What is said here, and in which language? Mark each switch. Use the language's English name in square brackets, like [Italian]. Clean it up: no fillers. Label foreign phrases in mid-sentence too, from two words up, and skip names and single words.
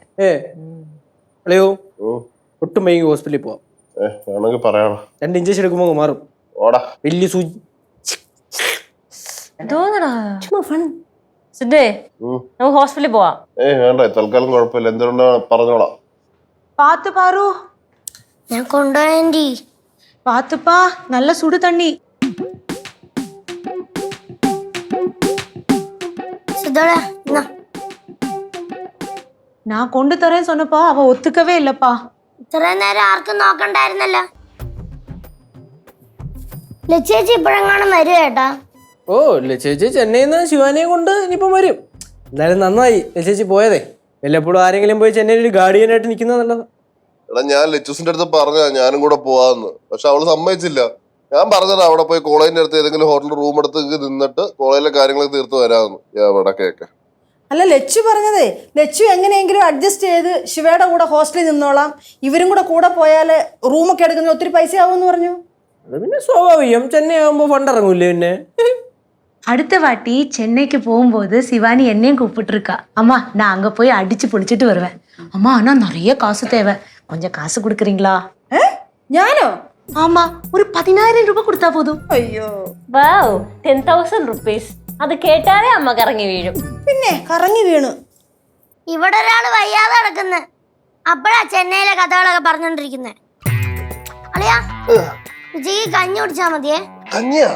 [Malayalam] അല്ലയോ, ഒട്ടും വൈകി ഹോസ്പിറ്റലിൽ പോവാം. 2 ഇഞ്ചക്ഷൻ എടുക്കുമ്പോ മാറും. വലിയ സൂചി എന്തോന്നടാ ചുമ്മാ ഫൺ. സിദ്ധേ ഉം. നമുക്ക് ഹോസ്പിറ്റലിൽ പോവാം. വേണ്ട തൽക്കാലം കുഴപ്പമില്ല, എന്തുകൊണ്ടാ പറഞ്ഞോളാം. [Tamil] பார்த்து பாரு. [Malayalam] ഞാൻ കൊണ്ടുപോയി. [Tamil] பார்த்துப்பா, நல்ல சுடு தண்ணி. [Malayalam] സിദ്ധോളെ എന്നാ [Tamil] நான் கொண்டு தரேன்னு சொன்னப்பா அவ ஒத்துக்கவே இல்லப்பா. [Malayalam] ഇത്രയും നേരം ആർക്കും നോക്കണ്ടായിരുന്നല്ലോ. ലച്ചേച്ചി ഇപ്പോഴെങ്ങാനും വരും ചേട്ടാ. ഓ ചേച്ചി ചെന്നൈയിൽ നിന്ന് ശിവാനിയെ കൊണ്ട് ഇനിയിപ്പം വരും. എന്തായാലും നന്നായി ചേച്ചി പോയതേ. വല്ലപ്പോഴും ആരെങ്കിലും പോയി ചെന്നൈയിൽ ഒരു ഗാർഡിയനായിട്ട് നിൽക്കുന്നത് നല്ലത്. എടാ ഞാൻ ലച്ചൂസിന്റെ അടുത്ത് പറഞ്ഞ ഞാനും കൂടെ പോവാന്ന്, പക്ഷെ അവള് സമ്മതിച്ചില്ല. ഞാൻ പറഞ്ഞതാ അവിടെ പോയി കോളേജിന്റെ അടുത്ത് ഏതെങ്കിലും ഹോട്ടൽ റൂം എടുത്ത് നിന്നിട്ട് കോളേജിലെ കാര്യങ്ങളൊക്കെ തീർത്ത് വരാമെന്ന്. എവിടെ കേക്ക്. അല്ല ലച്ചു പറഞ്ഞതേ, ലച്ചു എങ്ങനെയെങ്കിലും അഡ്ജസ്റ്റ് ചെയ്ത് ശിവയുടെ കൂടെ ഹോസ്റ്റലിൽ നിന്നോളാം, ഇവരും കൂടെ പോയാൽ റൂമൊക്കെ എടുക്കുന്ന ഒത്തിരി പൈസ ആവുമെന്ന് പറഞ്ഞു. അത് പിന്നെ സ്വാഭാവികം, ചെന്നൈ ആകുമ്പോൾ ഫണ്ട് ഇറങ്ങൂല്ലേ പിന്നെ. [Tamil] அடுத்த வாட்டி சென்னைக்கு போகும்போது சிவானி என்னையும் கூப்பிட்டு இருக்கா. அம்மா நான் அங்க போய் [Malayalam] അടിച്ചു പൊളിച്ചിട്ട് [Tamil] வருவேன். அம்மா ஆனா நிறைய காசு தேவை, கொஞ்சம் காசு கொடுக்குறீங்களா? [Malayalam] ഞാനോ? [Tamil] ஆமா, ஒரு 10,000 ரூபாய் கொடுத்தா போதும். [Malayalam] അയ്യോ, വാവ്, 10,000 റുപ്പീസ്. അത് കേട്ടാലേ അമ്മ കറങ്ങി വീഴും. പിന്നെ കറങ്ങി വീണു. ഇവിടെ ഒരാള് വയ്യാതെ കിടക്കുന്നെ, അപ്പഴാ ചെന്നൈയിലെ കഥകളൊക്കെ പറഞ്ഞോണ്ടിരിക്കുന്നെ. അളിയാ വിജയ്ക്ക് കഞ്ഞി കുടിച്ചാ മതിയേ. കഞ്ഞിയാ?